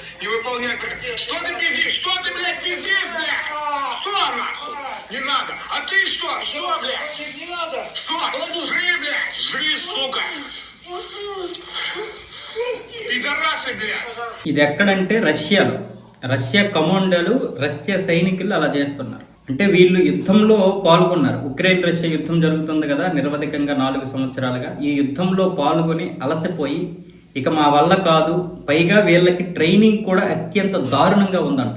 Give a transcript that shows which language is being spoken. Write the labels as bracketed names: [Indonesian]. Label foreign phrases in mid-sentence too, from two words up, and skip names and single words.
[Russian] Не выполняет. Что ты пиздишь? Что ты, блядь, пиздишь, блядь? Что, нахуй? Не надо. А ты что? Что, блядь? Не надо. Что? Жри, блядь. Жри, сука. Пидорасы, блядь. [Telugu] ఇది ఎక్కడంటే రష్యాలో. రష్యా కమాండోలు, రష్యా సైనికులు అలా చేస్తున్నారు. అంటే వీళ్ళు యుద్ధంలో పాల్గొన్నారు. ఉక్రెయిన్ రష్యా యుద్ధం జరుగుతుంది కదా నిరవధికంగా 4 సంవత్సరాలుగా. ఈ యుద్ధంలో పాల్గొని అలసిపోయి ఇక మా వల్ల కాదు, పైగా వీళ్ళకి ట్రైనింగ్ కూడా అత్యంత దారుణంగా ఉందంట.